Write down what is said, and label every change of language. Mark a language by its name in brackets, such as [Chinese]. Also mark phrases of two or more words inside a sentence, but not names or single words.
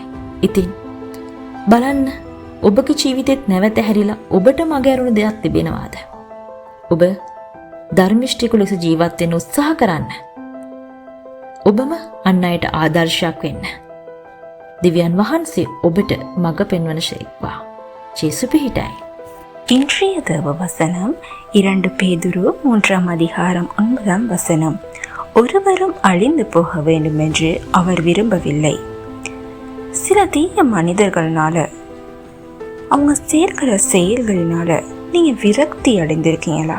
[Sinhala] ඉතින් බලන්න, ඔබගේ ජීවිතෙත් නැවත හැරිලා ඔබට මග ඇරුණු දෙයක් තිබෙනවාද? ඔබ ධර්මිෂ්ඨික ලෙස ජීවත් වෙන්න උත්සාහ කරන්න. ඔබම අන් අයට ආදර්ශයක් වෙන්න. දිව්‍යන් වහන්සේ ඔබට මඟ පෙන්වන ශේක්වා. ජේසු පිහිටයි. [Tamil] இன்றைய தேவ வசனம் 2 பேதுரு 3 அதிகாரம் 9 வசனம். ஒருவரும் அழிந்து போக வேண்டும் என்று அவர் விரும்பவில்லை. சில தீய மனிதர்களால அவங்க சேர்க்கிற செயல்களினால நீங்க விரக்தி அடைந்திருக்கீங்களா?